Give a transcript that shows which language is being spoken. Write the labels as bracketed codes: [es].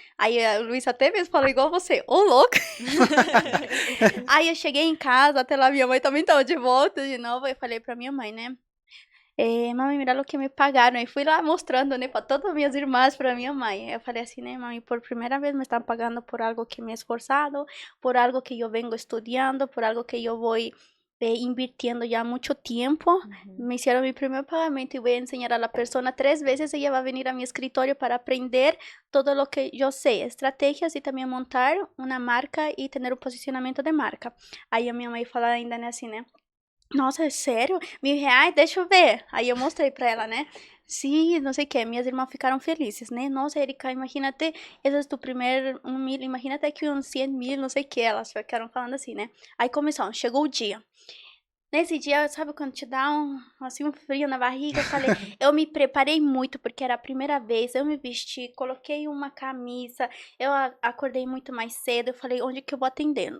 [pt] Aí o Luiz até mesmo falou igual você, ô louco. Aí eu cheguei em casa, até lá minha mãe também tava de volta de novo. Eu falei pra minha mãe, né? Mãe, mira o que me pagaram. E fui lá mostrando, né, pra todas as minhas irmãs, pra minha mãe. Eu falei assim, né, mãe, por primeira vez me estão pagando por algo que me he esforçado, por algo que eu vengo estudando, por algo que eu vou [es] invirtiendo ya mucho tiempo. Me hicieron mi primer pagamento y voy a enseñar a la persona 3 veces. Ella va a venir a mi escritorio para aprender todo lo que yo sé, estrategias y también montar una marca y tener un posicionamiento de marca. [pt] Aí a minha mãe fala ainda, né, assim, né? Nossa, é sério? R$1.000? Deixa eu ver. Aí eu mostrei pra ela, né? Sim, não sei o que. Minhas irmãs ficaram felizes, né? Nossa, Erika, imagínate, esse é tu primeiro 1.000, imagínate que uns 100.000, não sei o que. Elas ficaram falando assim, né? Aí começou, chegou o dia. Nesse dia, sabe quando te dá um frio na barriga? Eu falei, eu me preparei muito, porque era a primeira vez, eu me vesti, coloquei uma camisa, eu acordei muito mais cedo, eu falei, onde que eu vou atender?